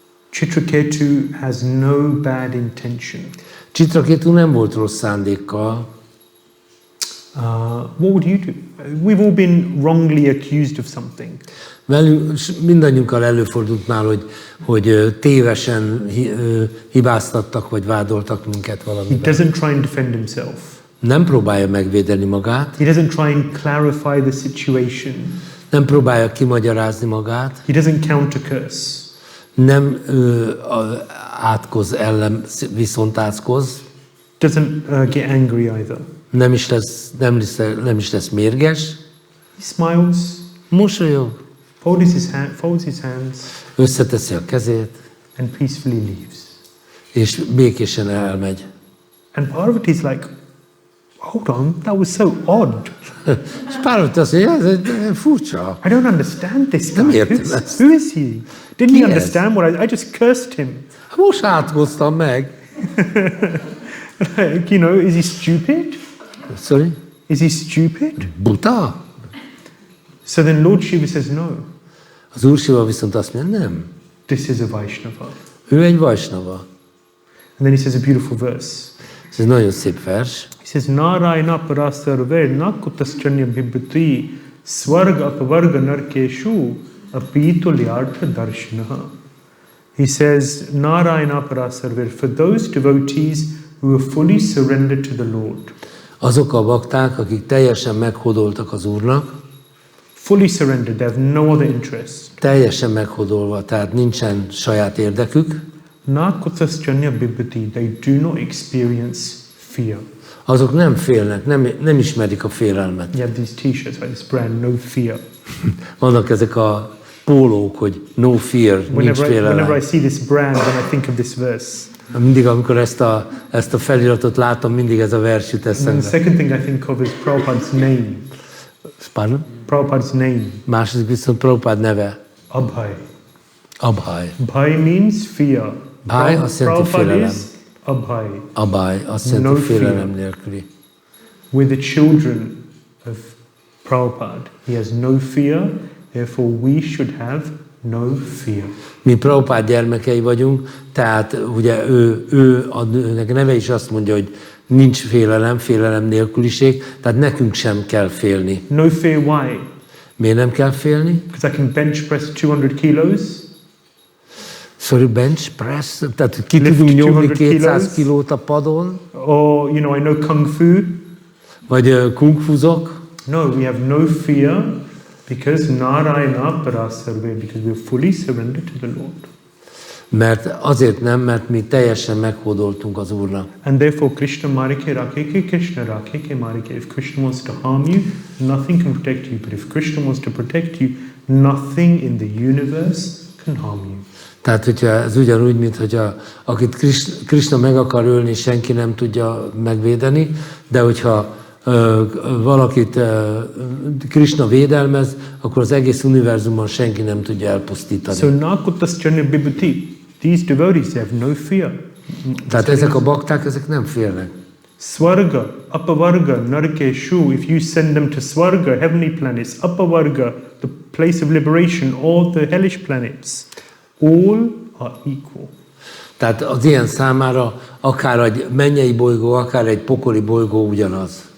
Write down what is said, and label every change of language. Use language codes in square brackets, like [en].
[en] Chitraketu has no bad intention. [hu] Chitraketu nem volt rossz szándékkal. [en] What would you do? We've all been wrongly accused of something. [hu] Mindannyiunkkal előfordult már, hogy tévesen hibáztattak, vagy vádoltak minket valamiben. [en] He doesn't try and defend himself. [hu] Nem próbálja megvédeni magát. [en] He doesn't try and clarify the situation. [hu] Nem próbálja kimagyarázni magát. [en] He doesn't counter curse. [hu] Nem átkoz ellen, viszont átkoz. [en] Doesn't get angry either. [hu] Nem is lesz mérges. [en] He smiles. [hu] Mosolyog. [en] Folds his hands. [hu] Összeteszi a kezét. [en] And peacefully leaves. [hu] És békésen elmegy. [en] And Parvati is like, hold on, that was so odd. [hu] És Parvati azt mondja, ez furcsa. [en] I don't understand this guy. [hu] Nem értem ezt. [en] Who is he? Didn't [hu] Ki [en] he [hu] ez? [en] understand what I just cursed him? [hu] Most átkoztam meg. [en] Like, you know, is he stupid? Sorry? Is he stupid? [hu] Buta? [en] So then Lord Shiva says, no, [hu] Az Úr Siva viszont azt mondja, nem. [en] this is a Vaishnava. [hu] Ő egy Vaisnava. [en] And then he says a beautiful verse. [hu] Ez egy nagyon szép vers. [sa] He says, Narayana parasarve nakutaschanya bhibhati svarga apavarga narkeshu apitulyartha darshanaha. [en] He says, Narayana parasarve, for those devotees who are fully surrendered to the Lord. [hu] Azok a bakták, akik teljesen meghódoltak az Úrnak, [en] Fully surrendered, they have no other interest. [hu] teljesen meghódolva, tehát nincsen saját érdekük, [en] Nakutaschanya bhibhati, they do not experience fear. [hu] azok nem félnek, nem ismerik a félelmet. [en] You have these t-shirts, right? This brand, no fear. [hu] Vannak ezek a pólók, hogy [en] no fear, [hu] nincs [en] Whenever I [hu] félelem. [en] see this brand, then I think of this verse. [hu] Mindig, amikor ezt a feliratot látom, mindig ez a vers jut [en] And the [hu] eszembe. [en] second thing I think of is Prabhupada's name. [hu] Pardon? [en] Prabhupada's name, [hu] Második viszont Prabhupád neve. [en] Abhay. [hu] Abhay. [en] Bhai means fear. [hu] Bhai azt jelenti [en] Prabhupada [hu] félelem. [en] is Abhay. [hu] Abhay azt [en] No [hu] jelenti [en] fear. [hu] félelem nélküli. [en] We're the children of Prabhupada. He has no fear, therefore we should have no fear. [hu] Mi Prabhupád gyermekei vagyunk, tehát ugye ő a neve is azt mondja, hogy nincs félelem nélküliség, tehát nekünk sem kell félni. [en] No fear, why? [hu] Miért nem kell félni? [en] Because I can bench press 200 kilos. Sorry, bench press, [hu] tehát ki [en] Lift [hu] tudunk nyomni [en] 200 [hu] 200 kilót a padon, [en] Or, you know, I know Kung Fu. [hu] vagy kungfuzok. [en] No, we have no fear because Narayana Parasarve, because we are fully surrendered to the Lord. [hu] Mert azért nem, mert mi teljesen meghódoltunk az Úrnak. [sa] And therefore Krishna Marike Rakeke Krishna Rakeke Marike. [en] If Krishna wants to harm you, nothing can protect you. But if Krishna wants to protect you, nothing in the universe can harm you. [hu] Tehát, hogyha ez ugyanúgy, mint hogyha akit Krishna meg akar ölni, senki nem tudja megvédeni, de hogyha valakit Krishna védelmez, akkor az egész univerzumon senki nem tudja elpusztítani. [en] So Nakutaschanya Bibhuti, these devotees, they have no fear. [hu] Tehát ezek a bakták, ezek nem félnek. [en] Swarga, Apavarga, Narkeshu, if you send them to Swarga, heavenly planets, Apavarga, the place of liberation, all the hellish planets, all are equal. [hu] Tehát az ilyen számára akár egy mennyei bolygó, akár egy pokoli bolygó ugyanaz.